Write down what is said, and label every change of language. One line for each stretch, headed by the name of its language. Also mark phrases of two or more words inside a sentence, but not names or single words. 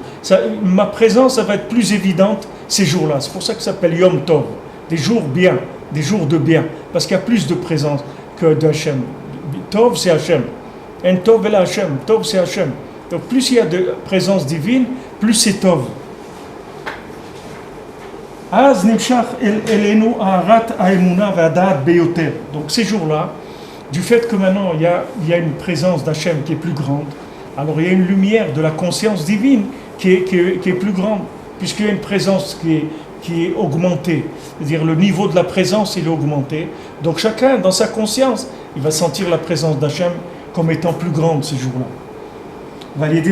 French: Ma présence, ça va être plus évidente ces jours-là. C'est pour ça que ça s'appelle Yom Tov. Des jours bien, des jours de bien, parce qu'il y a plus de présence que d'Hachem. Tov, c'est Hachem. Un Tov est Hachem. Tov, c'est Hachem. Donc plus il y a de présence divine, plus c'est Tov.
Hebrew: אז נמשך אלינו הארת האמונה והדעת ביותר.
French: Donc ces jours-là, du fait que maintenant il y a une présence d'Hachem qui est plus grande, alors il y a une lumière de la conscience divine qui est plus grande, puisqu'il y a une présence qui est augmentée. C'est-à-dire le niveau de la présence, il est augmenté. Donc chacun, dans sa conscience, il va sentir la présence d'Hachem comme étant plus grande ces jours-là.